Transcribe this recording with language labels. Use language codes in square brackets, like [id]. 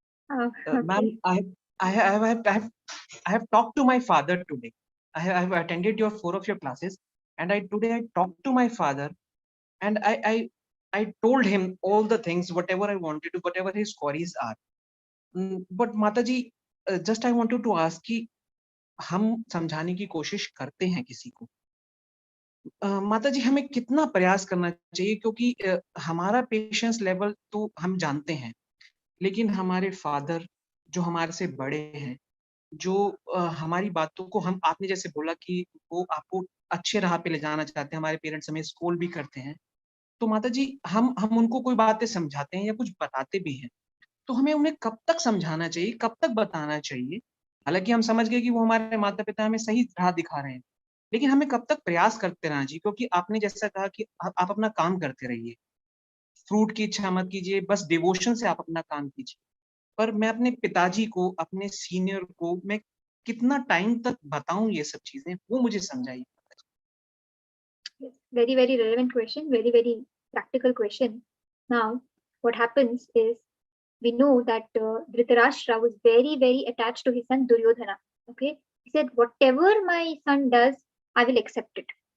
[en] Okay. Ma'am, I have talked to my father today. I have attended four of your classes, and today I talked to my father, and I told him all the things, whatever I wanted to, whatever his queries are. But Mataji, just I wanted to ask [hi] कि हम समझाने की कोशिश करते हैं किसी को, माताजी हमें कितना प्रयास करना चाहिए, क्योंकि हमारा पेशेंस लेवल तो हम जानते हैं, लेकिन हमारे फादर जो हमारे से बड़े हैं, जो हमारी बातों को आपने जैसे बोला कि वो आपको अच्छे राह पे ले जाना चाहते हैं, हमारे पेरेंट्स हमें स्कूल भी करते हैं, तो माताजी हम उनको कोई बातें समझाते हैं या कुछ बताते भी हैं, तो हमें उन्हें कब तक समझाना चाहिए, कब तक बताना चाहिए? हालांकि हम समझ गए कि वो हमारे माता पिता हमें सही राह दिखा रहे हैं, लेकिन हमें कब तक प्रयास करते रहना चाहिए? क्योंकि आपने जैसा कहा कि आप अपना काम करते रहिए, फ्रूट की इच्छा मत कीजिए, बस डिवोशन से आप अपना काम कीजिए। पर मैं अपने पिताजी को, अपने सीनियर को मैं कितना टाइम तक बताऊं ये सब चीजें, वो मुझे समझाइए। [en] Yes, very relevant question, very practical question. Now, what happens is we know that Dhritarashtra was very attached to his son Duryodhana. Okay, he said, whatever my son does, I will accept it.